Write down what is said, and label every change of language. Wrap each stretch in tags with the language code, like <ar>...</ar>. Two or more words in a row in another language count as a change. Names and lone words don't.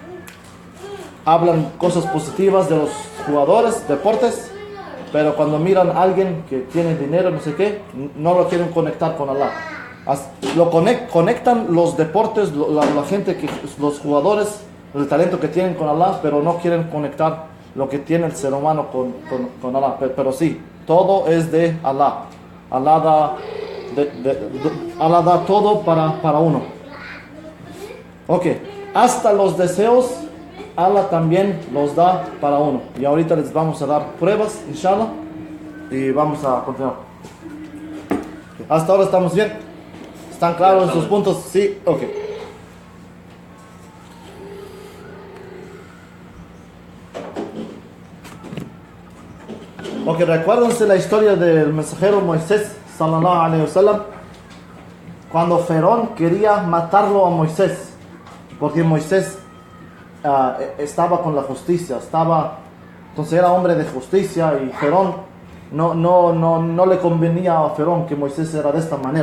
<es>Hablan cosas positivas de los jugadores, deportes, pero cuando miran a alguien que tiene dinero, no sé qué, no lo quieren conectar con Allah. Lo conectan los deportes, la gente, los jugadores, el talento que tienen con Allah, pero no quieren conectar lo que tiene el ser humano con Allah. Pero sí, todo es de Allah. Allah da todo para uno. Ok, hasta los deseos Allah también los da para uno. Y ahorita les vamos a dar pruebas, inshallah, y vamos a continuar. Hasta ahora estamos bien. ¿Están claros sus puntos? Sí, ok. Ok, Porque recuérdense la historia del mensajero Moisés,</es> <ar>صلى الله عليه وسلم,</ar> <es>cuando Faraón quería matarlo a Moisés, porque Moisés estaba con la justicia, entonces era hombre de justicia, y Faraón no le convenía a Faraón que Moisés era de esta manera.</es>